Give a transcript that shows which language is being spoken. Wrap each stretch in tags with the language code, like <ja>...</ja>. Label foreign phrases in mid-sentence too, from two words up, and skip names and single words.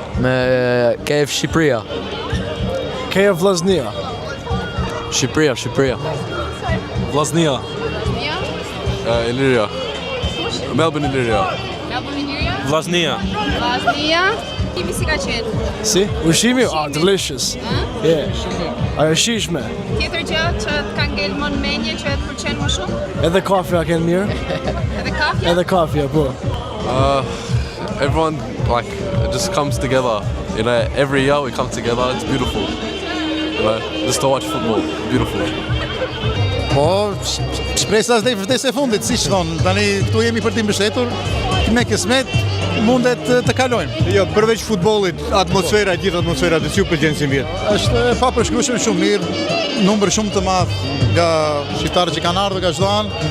<sq>Me KF Shqipëria. KF Vllaznia. Shqipëria. Vllaznia. Illyria. Melbourne Illyria. Vllaznia. Kimi si ka qenë? Si? Ushqimi?</sq> <en>Delicious. Yeah.</en> <sq>Ajo shishme. Tjetër gjë që të ka ngel më në mendje që të pëlqen më shumë? Edhe kafja kënë mirë. Edhe kafja? Edhe kafja, po.</sq> <en>everyone like just comes together. You know, every year we come together. It's beautiful. You know, just to watch football. Beautiful.</en> <sq>Po, shpresa s'dej vdes e fundit, si që thonë, tani këtu jemi për t'i mbështetur, me kismet mundet të kalojmë. Jo, përveç futbollit, atmosfera, gjithë atmosfera të si u pëlqen si vjet. Është e papërshkrueshme, shumë mirë, numër shumë të madh nga shqiptarët që kanë ardhur nga çdo anë.</sq>